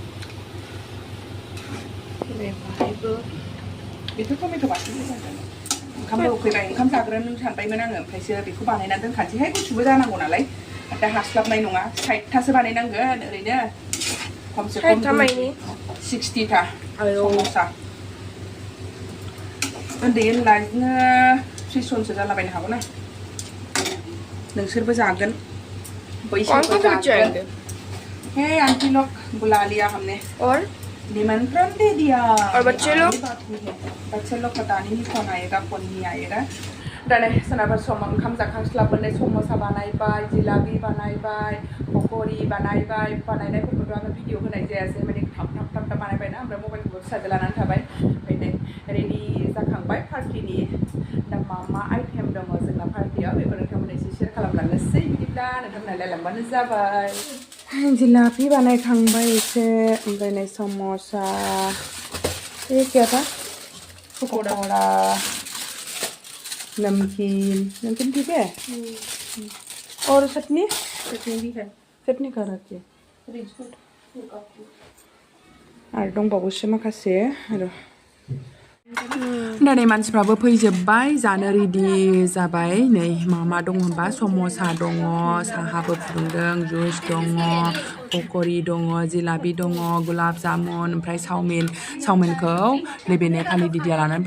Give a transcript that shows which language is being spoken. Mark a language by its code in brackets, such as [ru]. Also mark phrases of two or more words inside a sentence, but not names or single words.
[brx] बेथ' टमेट' बाथोन जागोन ओंखामबो उखैबाय ओंखाम जाग्रोनो सानबायमोन आङो ओमफ्रायसो बेखौ बानायनानै दोनखानोसैहाय गुसुबो जानांगौ नालाय दा हास्लाबनाय नङा 60थासो बानायनांगोन ओरैनो खमसे खम 60था सम'सा उन्दै उनला बिदिनो 30 जनसो जालाबायनो हागौ ना नोंसोरबो जागोन बैसोरबो जागोन [hi] हे आंटी लोग बुला लिया हमने और निमंत्रण दे दिया और बच्चे लोग पता नहीं कौन आएगा कौन नहीं आएगा [brx] दाने सोनाबा ओंखाम जाखांस्लाबनानै सम'सा बानायबाय जिलाबि बानायबाय पक'रि बानायनायफोरखौथ' आङो भिडिअ होनाय जायासै माने थाब बानायबायना ओमफ्राय मबाइलखौबो फिसाजो लानानै थाबाय ओमफ्राय नै रेडि जाखांबाय पार्टिनि दा मा आइटेम दङ जोंना पार्टियाव बेखौ नोंथांमोना एसे शेयार खालामलांनोसै बिदिब्ला नोंथांमोना नायलांबानो जाबाय जिलापि बानायखांबाय एसे ओमफ्राय नै सम'सा [hi] ये क्या था पकौड़ा नमकीन ठीक है और चटनी भी है चटनी कहाँ रखी है [brx] आरो दंबावोसो माखासे आरो दिनै मानसिफ्राबो फैजोब्बाय जानो रेडि जाबाय नै मा दं होनबा सम'सा दङ साहाबो फुदुंदों जुइस दङ पक'रि दङ जिलाबि दङ गुलाब जामुन ओमफ्राय चावमिनखौ नैबे नेपालि दिदिया लानानै